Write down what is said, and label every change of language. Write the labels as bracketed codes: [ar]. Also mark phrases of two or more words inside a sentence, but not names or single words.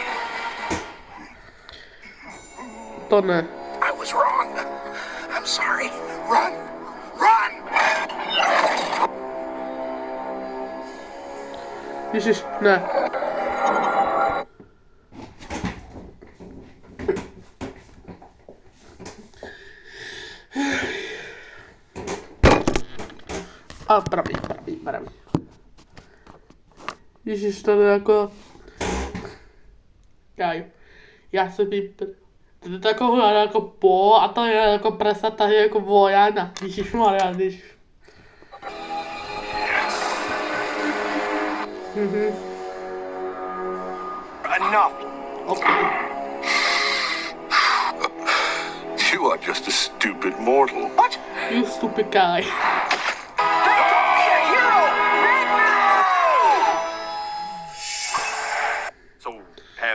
[cs] To ne. [en] I was wrong. I'm sorry. Run! Run! [cs] Ježiš, ne. A pravý. Ježiš, to je jako... Já se mi... To je taková jako po a to je jako presa tady jako Vojana. Ježišmarja, ježiš. [en] Enough. OK. You are just a stupid mortal. What? You stupid guy. So, have